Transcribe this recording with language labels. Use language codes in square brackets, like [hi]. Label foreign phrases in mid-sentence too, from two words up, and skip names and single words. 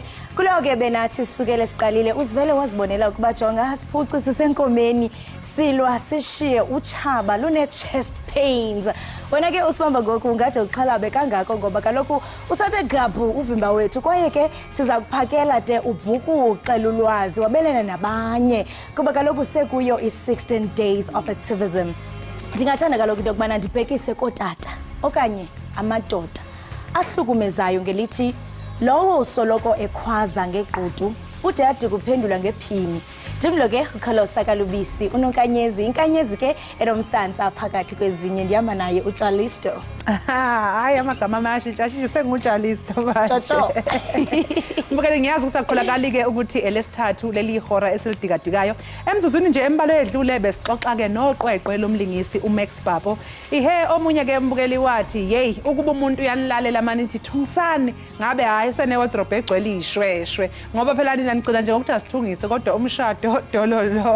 [xh] Kuleyo ke benathi sisukele siqalile uzivele wazibonela ukuba jonga siphuci sisenkomeni silwa sishiye utshaba lune [en] chest pains. [xh] Wena ke usibamba ngoku ungathi uxhalabe kangako ngoba kaloku usathe gqaphu uvimba wethu kwaye ke siza kuphakela de ubhukuqe lulwazi wabelana nabanye kuba kaloku sekuyo i-16 [en] days of activism. [xh] Ndingathanda kaloku into yokubana ndibhekise kootata okanye amadoda ahlukumezayo ngelithi lowo usoloko ekhwaza ngegqudu ude ade kuphendula ngephini. Ndimlo ke ukhalosa kalubisi unonkanyezi inkanyezi ke enomsantsa phakathi kwezinye ndihamba naye uJalisto. [zu] Hayi amagama amashintsha sengujalisto manje. Toto. Mbukele ngiyazi ukuthi akukholakali ke ukuthi elesithathu leli ihora esilidikadikayo. Emzuzwini nje embalo edlule besixoxa ke noqweqwe lomlingisi uMax Babo. Ihe omunye ke mbukeli wathi hey ukuba umuntu uyanilalela manje nithi thungisani ngabe hayi usene wardrobe egcwele ishweshwe ngoba phela nina nicela nje ukuthi asithungise kodwa umshado dololo.